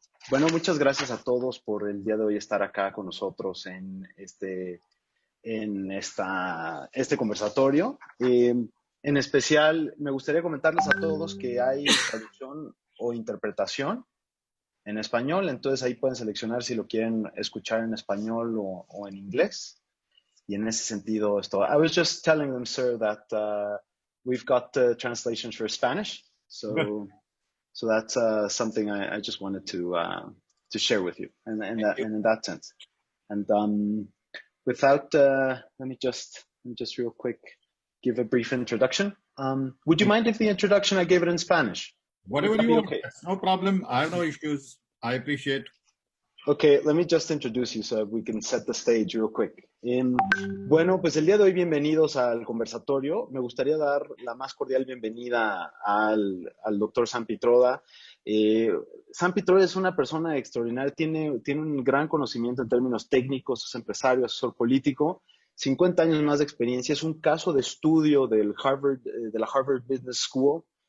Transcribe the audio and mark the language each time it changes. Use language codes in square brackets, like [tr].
[es] Bueno, muchas gracias a todos por el día de hoy estar acá con nosotros en este conversatorio. En especial, me gustaría comentarles a todos que hay traducción o interpretación en español, entonces ahí pueden seleccionar si lo quieren escuchar en español o en inglés. Y en ese sentido, esto. [en] I was just telling them, sir, that we've got translations for Spanish, so that's something I just wanted to share with you, and in that sense. And without, let me just real quick give a brief introduction. Would you mind if the introduction I gave it in Spanish? Whatever you want. Okay. That's no problem. I have no issues. I appreciate. Okay, let me just introduce you so we can set the stage real quick. [es] Bueno, pues el día de hoy bienvenidos al conversatorio. Me gustaría dar la más cordial bienvenida al doctor Sam Pitroda. Sam Pitroda es una persona extraordinaria, tiene un gran conocimiento en términos técnicos, es empresario, asesor político, 50 años más de experiencia, es un caso de estudio de la Harvard Business School.